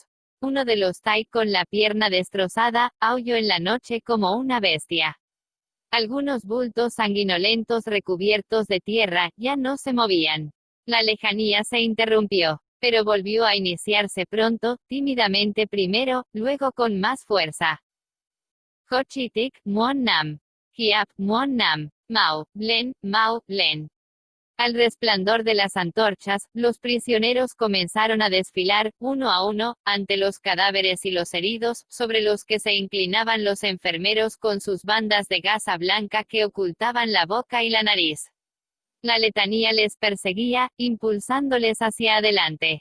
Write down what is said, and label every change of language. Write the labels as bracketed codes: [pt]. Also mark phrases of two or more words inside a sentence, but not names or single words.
[es] Uno de los Thai con la pierna destrozada, aulló en la noche como una bestia. Algunos bultos sanguinolentos recubiertos de tierra, ya no se movían. La lejanía se interrumpió, pero volvió a iniciarse pronto, tímidamente primero, luego con más fuerza. [vi] Ho Chi Tik, Muon Nam. Hiap, Muon Nam. Mao, Len, Mao, Len. [es] Al resplandor de las antorchas, los prisioneros comenzaron a desfilar, uno a uno, ante los cadáveres y los heridos, sobre los que se inclinaban los enfermeros con sus bandas de gasa blanca que ocultaban la boca y la nariz. La letanía les perseguía, impulsándoles hacia adelante.